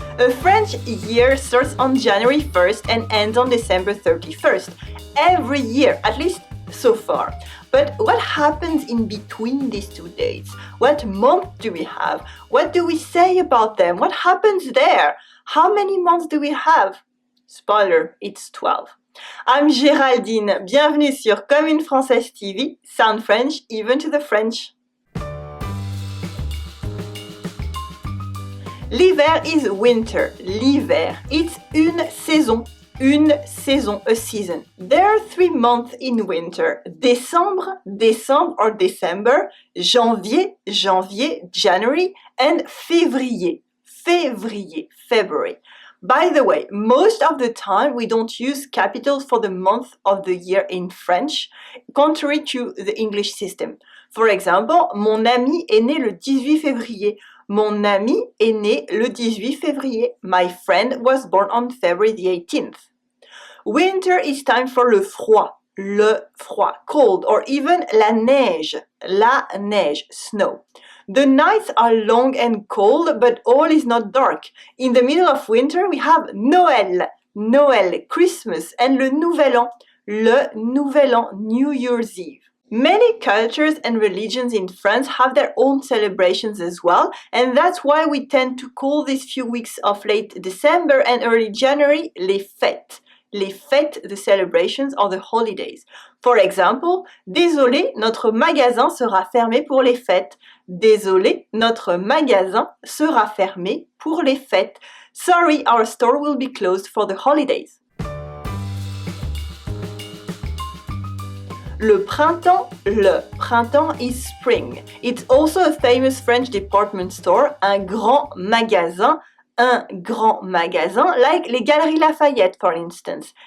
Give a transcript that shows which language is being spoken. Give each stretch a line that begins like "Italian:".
English: A French year starts on January 1st and ends on December 31st. Every year, at least so far. But what happens in between these two dates? What month do we have? What do we say about them? What happens there? How many months do we have? Spoiler, it's 12. I'm Géraldine.
French: Bienvenue sur Comme une Française TV.
English: Sound French, even to the French.
French: L'hiver
English: is winter. L'hiver, it's
French: une saison. Une saison,
English: a season. There are 3 months in winter.
French: Décembre, décembre
English: or December,
French: janvier, janvier,
English: January,
French: and février, février,
English: February. By the way, most of the time we don't use capitals for the month of the year in French, contrary to the English system. For example,
French: mon ami est né le 18 février. Mon ami est né le 18 février.
English: My friend was born on February the 18th. Winter is time for
French: le froid,
English: cold, or even
French: la neige,
English: snow. The nights are long and cold, but all is not dark. In the middle of winter, we have Noël, Christmas, and
French: le Nouvel An,
English: New Year's Eve. Many cultures and religions in France have their own celebrations as well, and that's why we tend to call these few weeks of late December and early January
French: les fêtes. Les fêtes,
English: the celebrations or the holidays. For example,
French: désolé, notre magasin sera fermé pour les fêtes. Désolé, notre magasin sera fermé pour les fêtes.
English: Sorry, our store will be closed for the holidays.
French: Le printemps
English: is spring. It's also a famous French department store,
French: un grand magasin,
English: like les Galeries Lafayette, for instance.